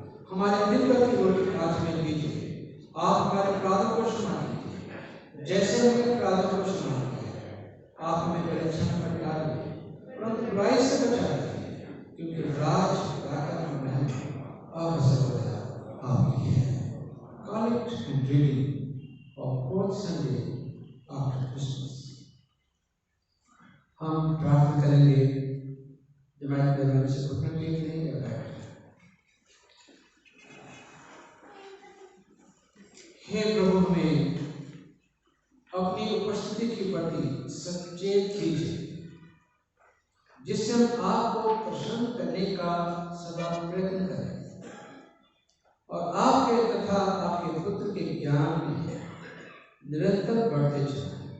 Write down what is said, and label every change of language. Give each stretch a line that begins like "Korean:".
Hindi: हमारे दिन भर की रोटी आज हमें दीजिए। आप हमारे अपराधों को क्षमा कीजिए जैसे हमने अपराधों को क्षमा किया। आप हमें परीक्षा में मत डालिए परंतु बुराई से बचाइए, क्योंकि राज, ताकत और महिमा अब सर्वदा आपकी है।
English: Collect and reading of fourth Sunday after Christmas।
Hindi: हम प्रार्थना करेंगे। जमात में से घुटने टेक लें या बैठ। हे प्रभु, हमें अपनी उपस्थिति के प्रति सचेत कीजिए, जिससे हम आपको प्रसन्न करने का सदा प्रयत्न करें और आपके तथा आपके पुत्र के ज्ञान में निरंतर बढ़ते चलें।